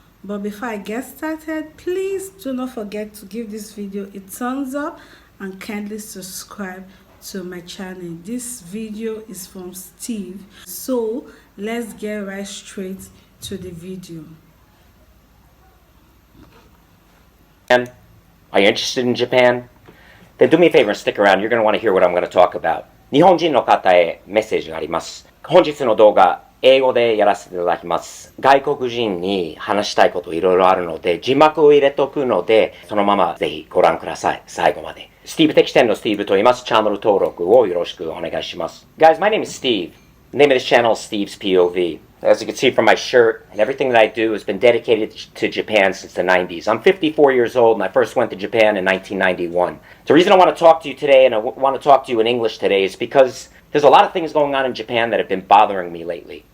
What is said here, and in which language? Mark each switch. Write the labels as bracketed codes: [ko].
[en] But before I get started, please do not forget to give this video a thumbs up and kindly subscribe to my channel. This video is from Steve, so let's get right straight to the video. Are you interested in Japan? Then do me a favor and stick around. You're going to want to hear what I'm going to talk about. [ja] 日本人の方へメッセージがあります。本日の動画、英語でやらせていただきます。外国人に話したいこといろいろあるので、字幕を入れとくので、そのままぜひご覧ください。最後まで。スティーブ的視点のスティーブと言います。チャンネル登録をよろしくお願いします。 [en] Guys, my name is Steve. The name of this channel is Steve's POV. As you can see from my shirt, and everything that I do has been dedicated to Japan since the 90s. I'm 54 years old, and I first went to Japan in 1991. The reason I want to talk to you today, and I want to talk to you in English today, is because there's a lot of things going on in Japan that have been bothering me lately.